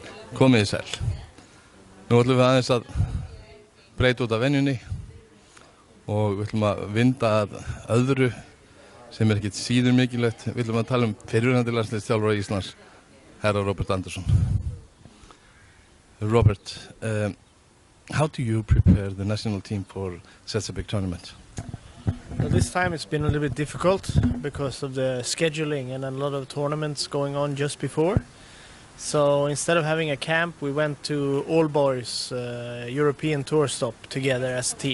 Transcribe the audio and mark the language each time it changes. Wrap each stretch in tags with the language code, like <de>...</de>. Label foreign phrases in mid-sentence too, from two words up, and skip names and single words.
<is>Komið sæl. Nú ætlum við aðeins að breyta út af venjunni og við ætlum að vinda að öðru sem ekkert síður mikilvægt. Við ætlum að tala fyrrum landsliðsþjálfara Íslands, herra Róbert Andersson.</is> <en>Robert, how do you prepare the national team for such a big tournament? Well, this time it's been a little bit difficult because of the scheduling and a lot of tournaments going on just before. So instead of having a camp, we went to all boys European tour stop together as a team.</en>